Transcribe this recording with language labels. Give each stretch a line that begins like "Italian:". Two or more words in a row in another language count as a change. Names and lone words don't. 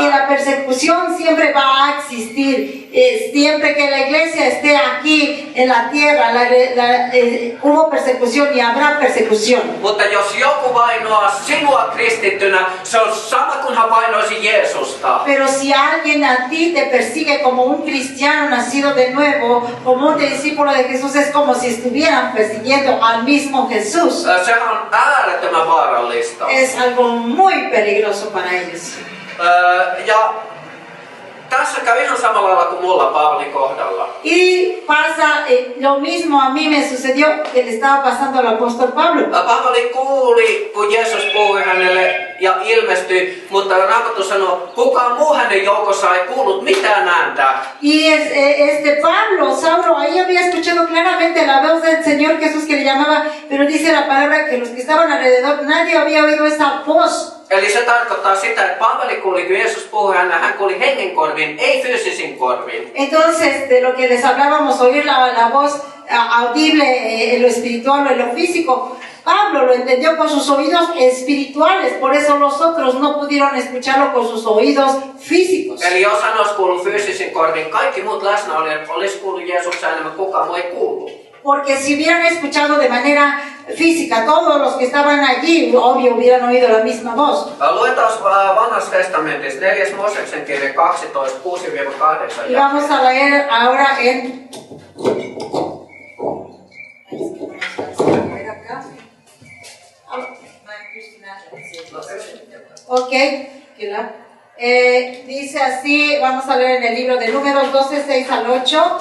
Spanish: Y la persecución siempre va a existir. Siempre que la iglesia esté aquí en la tierra, hubo persecución y habrá persecución.
Finnish: Mutta jos joku vainoaa sinua kristittynä, se on sama kuin hän vainoisi Jeesusta.
Spanish: Pero si alguien a ti te persigue como un cristiano nacido de nuevo, como un discípulo de Jesús, es como si estuvieran persiguiendo al mismo Jesús.
Finnish: Sehän on äärettömän vaarallista.
Spanish: Es algo muy peligroso para ellos.
Finnish: Ja tässä kävi ihan samalla lailla kuin mulla Paavalin kohdalla.
Spanish: Y pasa lo mismo a mí me sucedió que le estaba pasando al apóstol Pablo.
Finnish: Paavali kuuli, kun Jeesus puhui hänelle ja ilmestyi, mutta Raamattu sanoo, kukaan muu hänen joukossa ei kuullut mitään ääntä.
Spanish: Y Pablo, Saulo, ahí había escuchado claramente la voz del Señor Jesús que le llamaba, pero dice la palabra que los que estaban alrededor, nadie había oído esa voz.
Finnish: Eli se tarkoittaa sitä, että Paavali kuuli, kun Jeesus puhui hänelle, hän kuuli hengen korviin, ei fyysisin korviin.
Spanish: Entonces, de lo que les hablábamos, oír la voz audible en lo espiritual o en lo físico, Pablo lo entendió con sus oídos espirituales, por eso los otros no pudieron escucharlo con sus oídos físicos.
Finnish: Eli jos hän olisi kuullut fyysisin korviin, kaikki muut läsnäolijat olisi kuullut Jeesuksen äänen, mutta kukaan muu ei kuullut.
Spanish: Porque si hubieran escuchado de manera física, todos los que estaban allí, obvio, hubieran oído la misma voz.
Finnish: Luetaan Vanhassa testamentissa 4. Mooseksen kirja 12, 6-8.
Spanish: Y vamos a leer ahora en... Ok, dice así, vamos a leer en el libro de Números 12, 6 al 8.